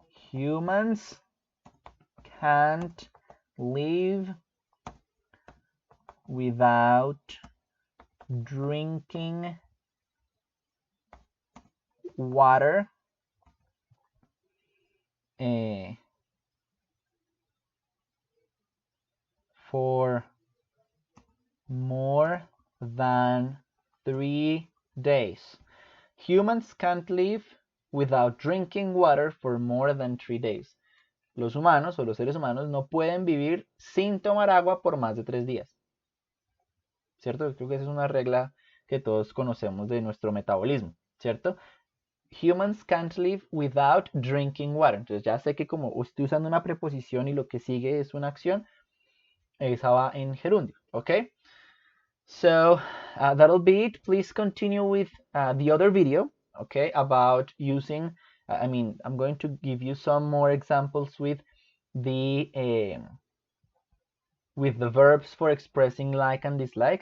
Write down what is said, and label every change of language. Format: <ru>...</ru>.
<en>Humans can't live without drinking water for more than 3 days. Humans can't live without drinking water for more than 3 days.</en> <es>Los humanos o los seres humanos no pueden vivir sin tomar agua por más de 3 días. ¿Cierto? Creo que esa es una regla que todos conocemos de nuestro metabolismo, ¿cierto?</es> <en>Humans can't live without drinking water.</en> <es>Entonces ya sé que como estoy usando una preposición y lo que sigue es una acción, esa va en gerundio, ¿ok?</es> <en>So that'll be it. Please continue with the other video, okay, about using, I'm going to give you some more examples with the verbs for expressing like and dislike.</en>